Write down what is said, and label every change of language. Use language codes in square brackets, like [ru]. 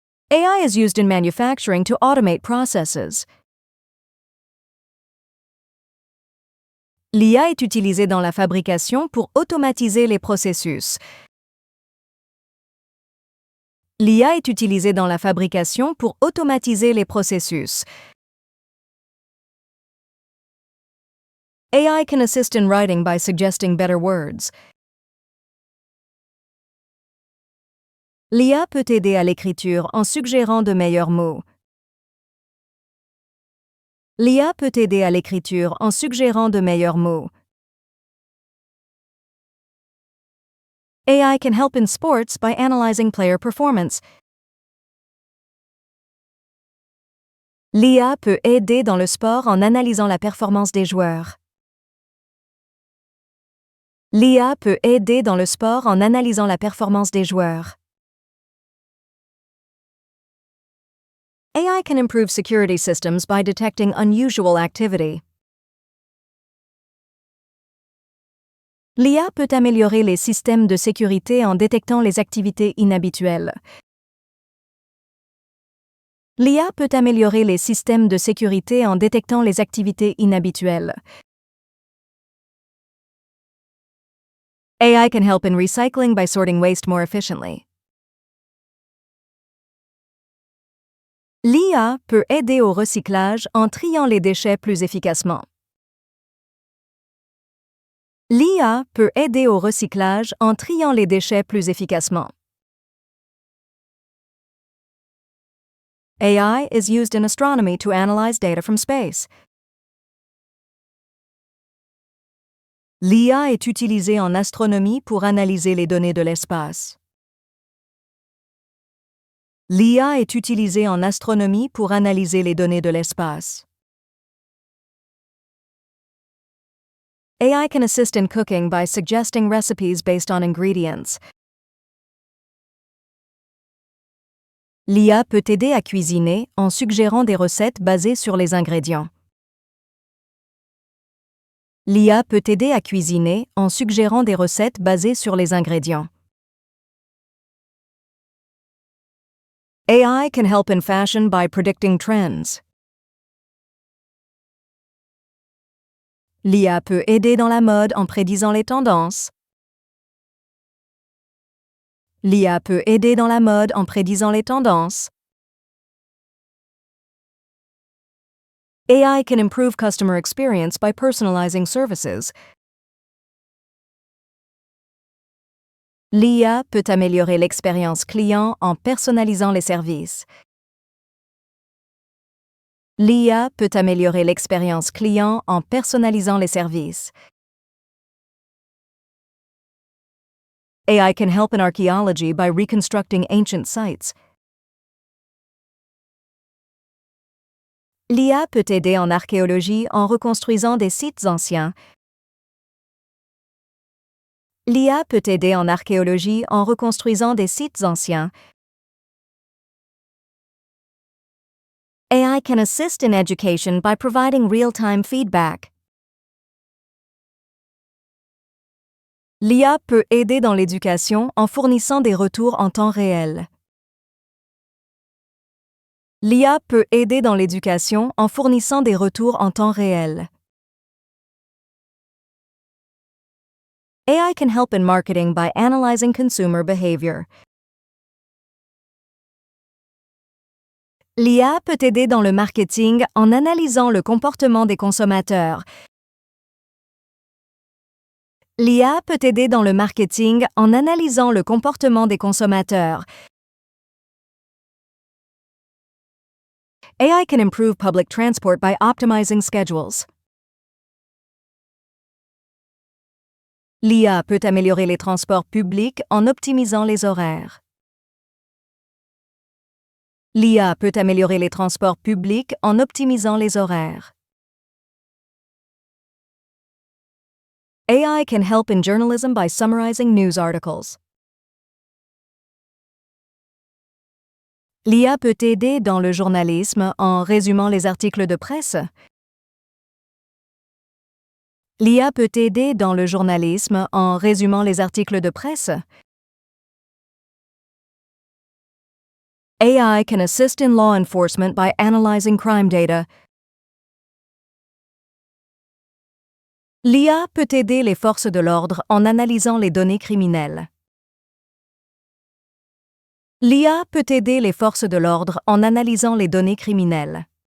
[en] AI is used in manufacturing to automate processes. [fr] L'IA est utilisée dans la fabrication pour automatiser les processus. L'IA est utilisée dans la fabrication pour automatiser les processus. [en] AI can assist in writing by suggesting better words. [fr] L'IA peut aider à l'écriture en suggérant de meilleurs mots. L'IA peut aider à l'écriture en suggérant de meilleurs mots. [en] AI can help in sports by analyzing player performance. [fr] L'IA peut aider dans le sport en analysant la performance des joueurs. L'IA peut aider dans le sport en analysant la performance des joueurs. [en] AI can improve security systems by detecting unusual activity. [fr] L'IA peut améliorer les systèmes de sécurité en détectant les activités inhabituelles. L'IA peut améliorer les systèmes de sécurité en détectant les activités inhabituelles. [en] AI can help in recycling by sorting waste more efficiently. [fr] L'IA peut aider au recyclage en triant les déchets plus efficacement. L'IA peut aider au recyclage en triant les déchets plus efficacement. [en] AI is used in astronomy to analyze data from space. [fr] L'IA est utilisée en astronomie pour analyser les données de l'espace. L'IA est utilisée en astronomie pour analyser les données de l'espace. [en] AI can assist in cooking by suggesting recipes based on ingredients. [fr] L'IA peut aider à cuisiner en suggérant des recettes basées sur les ingrédients. L'IA peut aider à cuisiner en suggérant des recettes basées sur les ingrédients. [en] AI can help in fashion by predicting trends. [fr] L'IA peut aider dans la mode en prédisant les tendances. L'IA peut aider dans la mode en prédisant les tendances. [en] AI can improve customer experience by personalizing services. [fr] L'IA peut améliorer l'expérience client en personnalisant les services. L'IA peut améliorer l'expérience client en personnalisant les services. [en] AI can help in archaeology by reconstructing ancient sites. [fr] L'IA peut aider en archéologie en reconstruisant des sites anciens. L'IA peut aider en archéologie en reconstruisant des sites anciens. [en] AI can assist in education by providing real-time feedback. [fr] L'IA peut aider dans l'éducation en fournissant des retours en temps réel. L'IA peut aider dans l'éducation en fournissant des retours en temps réel. [en] AI can help in marketing by analyzing consumer behavior. [fr] L'IA peut aider dans le marketing en analysant le comportement des consommateurs. L'IA peut aider dans le marketing en analysant le comportement des consommateurs. [en] AI can improve public transport by optimizing schedules. [fr] L'IA peut améliorer les transports publics en optimisant les horaires. L'IA peut améliorer les transports publics en optimisant les horaires. [en] AI can help in journalism by summarizing news articles. [fr] L'IA peut aider dans le journalisme en résumant les articles de presse. L'IA peut aider dans le journalisme en résumant les articles de presse. [en] AI can assist in law enforcement by analyzing crime data. [fr] L'IA peut aider les forces de l'ordre en analysant les données criminelles. L'IA peut aider les forces de l'ordre en analysant les données criminelles.